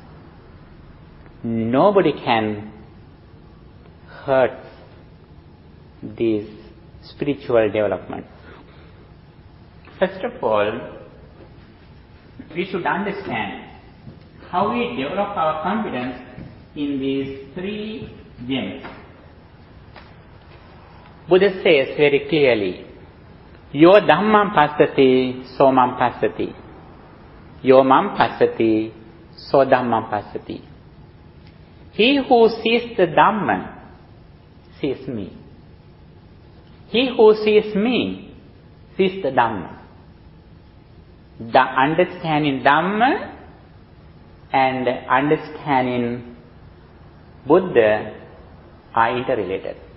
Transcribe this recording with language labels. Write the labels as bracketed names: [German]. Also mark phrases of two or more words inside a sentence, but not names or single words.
[English] Nobody can hurt this spiritual development. First of all, we should understand how we develop our confidence in these three gems. Buddha says very clearly, [Pali] Yo dhammam passati, so mam passati. Yo mam passati, so dhammam passati. [English] He who sees the Dhamma sees me. He who sees me sees the Dhamma. The understanding Dhamma and understanding Buddha are interrelated.